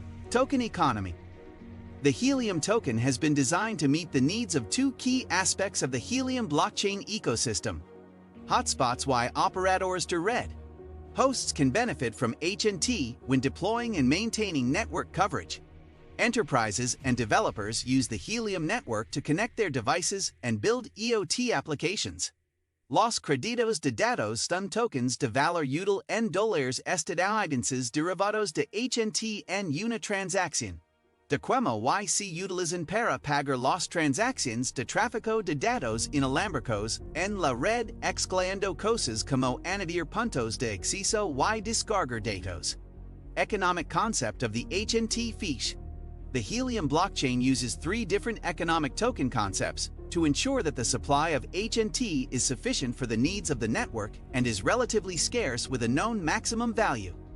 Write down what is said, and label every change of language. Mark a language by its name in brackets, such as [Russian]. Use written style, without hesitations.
[English] Token economy. The Helium token has been designed to meet the needs of two key aspects of the Helium blockchain ecosystem: hotspots [Spanish] y operadores de red. [English] Hosts can benefit from HNT when deploying and maintaining network coverage. Enterprises and developers use the Helium network to connect their devices and build IoT applications. [Spanish] Los creditos de datos son tokens de valor útil en dólares estadounidenses derivados de HNT en una transacción. De como y se utilizan para pagar las transacciones de tráfico de datos inalámbricos en la red excluyendo cosas como añadir puntos de acceso y descargar datos. [English] Economic concept of the HNT fiche. The Helium blockchain uses 3 different economic token concepts to ensure that the supply of HNT is sufficient for the needs of the network and is relatively scarce with a known maximum value.